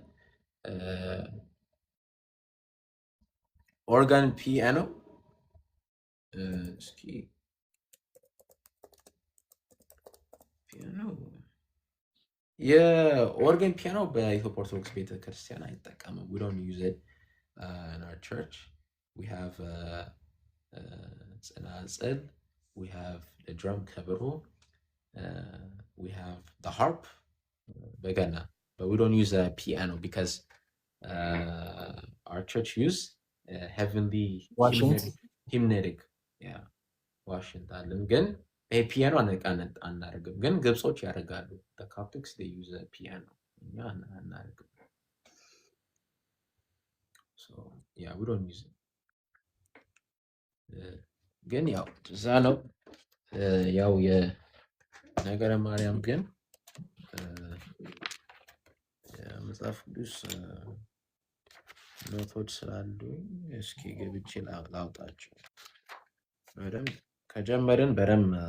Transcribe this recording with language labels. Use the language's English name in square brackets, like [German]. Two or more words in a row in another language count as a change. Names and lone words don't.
[English] organ piano [Amharic] እስኪ ፒያኖ የኦርጋን ፒያኖ በኢትዮጵያ ኦርቶዶክስ ቤተክርስቲያን አይጠቀምም። [English] we don't use it in our church. We have ጸናጽል, we have the drum ከበሮ, we have the harp በገና. But we don't use a piano because our church use heavenly [Amharic] ዋሽንት [English] hymnetic. Yeah, [Amharic] ዋሽንት አለን ግን ይሄ ፒያኖ አናደርግም። ግን ግብጾች ያደርጋሉ። [English] the Coptics they use a piano. [Amharic] እኛ አናደርግም። [English] So yeah, we don't use it. [Amharic] ግን ያው እዛ ነው ያው የነገረ ማርያም ግን መጽሐፍ ቅዱስ ኖቶች ስላሉ እስኪ ገብቼ ላውጣቸው። በደንብ ከጀመርን በደንብ